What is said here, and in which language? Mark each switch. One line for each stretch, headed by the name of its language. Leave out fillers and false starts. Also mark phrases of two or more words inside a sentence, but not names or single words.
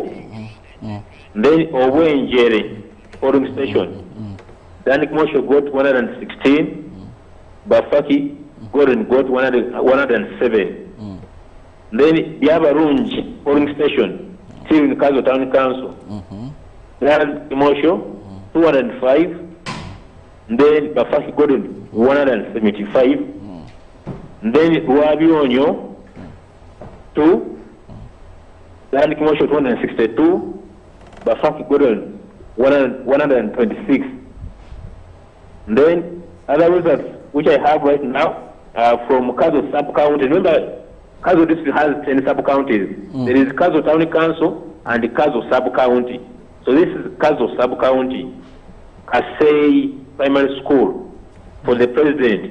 English: Then Owenjere polling station, Dan Kimosho got 116. Bafaki Gordon got 107. Then Yabarunji polling station, still in Kazo Town Council, Dan Kimosho 205. Then Bafaki Gordon 175. Then Ruabionyo 2. Dan Kimosho 262. Bafaki Gordon 126. Then other results which I have right now from Kazo sub-county. Remember, Kazo district has 10 sub-counties. There is Kazo Town Council and Kazo sub-county. So this is Kazo sub-county, Kasei Primary School for the president.